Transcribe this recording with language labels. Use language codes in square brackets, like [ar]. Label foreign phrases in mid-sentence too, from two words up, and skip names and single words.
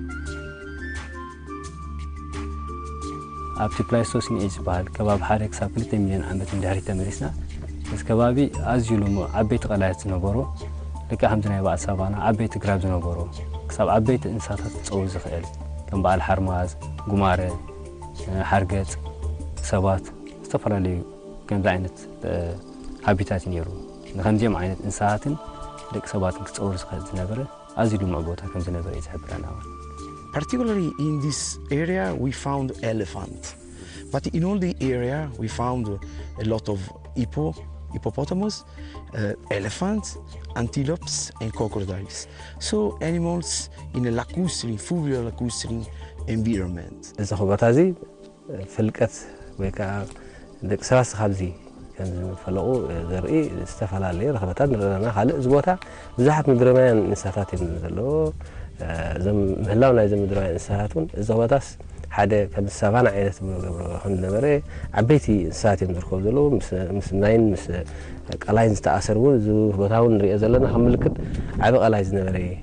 [ti] ኣብቲ [en] Pleistocene age [ti] ዝበሃል ከባቢ 1 ክሳብ 2 ሚልዮን ዓመት እንድሕሪት ተመሊስና እዚ ከባቢ ኣዝዩ ልሙዕ ዓበይቲ ቀላያት ዝነበሮ ልክዕ ከምቲ ናይ ባዕድ ሳቫና ዓበይቲ ግራብ ዝነበሮ ክሳብ ዓበይቲ እንስሳታት ክፀውር ዝኽእል ከም በዓል ሓርማዝ፣ ጉማረ፣ ሓርገፅ፣ ሰባት ዝተፈላለዩ ከምዚ ዓይነት ሃቢታት ነይሩ። ንከምዚኦም ዓይነት እንስሳትን ደቂ ሰባትን ክፀውር ዝኽእል ዝነበረ ኣዝዩ ልሙዕ ቦታ ከም ዝነበረ እዩ ዝሕብረና። [en] Particularly in this area, we found elephant. But in all the area, we found a lot of hippopotamus, elephants, antelopes, and crocodiles. So animals in a lacustrine, fluvial lacustrine environment. [ti] እዚ ቦታ እዚ ፍልቀት ወይ ከዓ ደቂ ሰባት ካብዚ ከም ዝፈለቁ ዘርኢ ዝተፈላለዩ ረኽበታት ንረዳና። ካልእ እዚ ቦታ ብዙሓት ምድረማውያን እንስሳታት እዮም ዘለዎ። እዞም ምህላው ናይ ምድረማውያን እንስሳት እውን እዚ ቦታስ ሓደ ከም ሳቫና ዓይነት ገብሮ ከም ዝነበረ ዓበይቲ እንስሳት እዮም ዝርከቡ ዘለዉ ምስ ናይን ምስ ቀላይን ዝተኣሰር እውን እዚ ቦታ እውን ንሪኦ ዘለና ከም ምልክት ዓብ ቀላይ ዝነበረ